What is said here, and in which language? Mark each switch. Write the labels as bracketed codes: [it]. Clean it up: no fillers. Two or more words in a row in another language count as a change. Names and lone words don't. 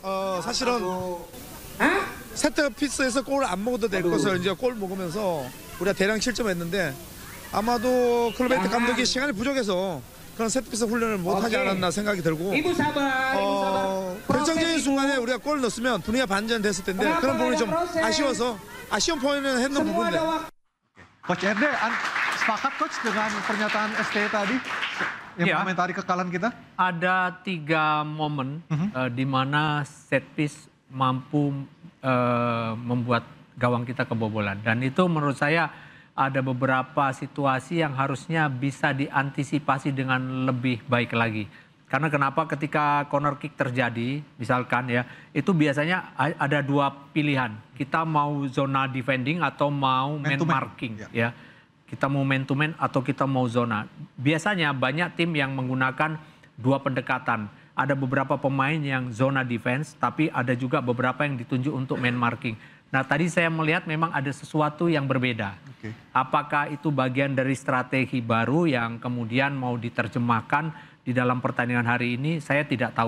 [ko] 사실은 세트피스에서 골을 안 먹어도 될 것을 이제 골 먹으면서 우리가 대량 실점했는데 아마도 클로베트 감독이 시간이 부족해서 그런 세트피스 훈련을 못하지 않았나 생각이 들고 결정적인 순간에 우리가 골을 넣었으면 분위기가 반전됐을 텐데 그런 부분이 좀 아쉬워서 아쉬운 포인트는 했는 부분인데. [id] Coach RD, sepakat Coach dengan pernyataan ST tadi yang komentari kekalahan kita? Ada 3 momen di mana [en] set piece [id] mampu membuat gawang kita kebobolan. Dan itu menurut saya ada beberapa situasi yang harusnya bisa diantisipasi dengan lebih baik lagi. Karena kenapa ketika [en] corner kick [id] terjadi, misalkan ya, itu biasanya ada dua pilihan. Kita mau zona defending atau mau [en] man marking [id] ya. Kita mau [en] man to man [id] atau kita mau zona. Biasanya banyak tim yang menggunakan dua pendekatan. Ada beberapa pemain yang zona defense, tapi ada juga beberapa yang ditunjuk untuk [en] man marking. [id] Nah tadi saya melihat memang ada sesuatu yang berbeda. Apakah itu bagian dari strategi baru yang kemudian mau diterjemahkan di dalam pertandingan hari ini, saya tidak tahu.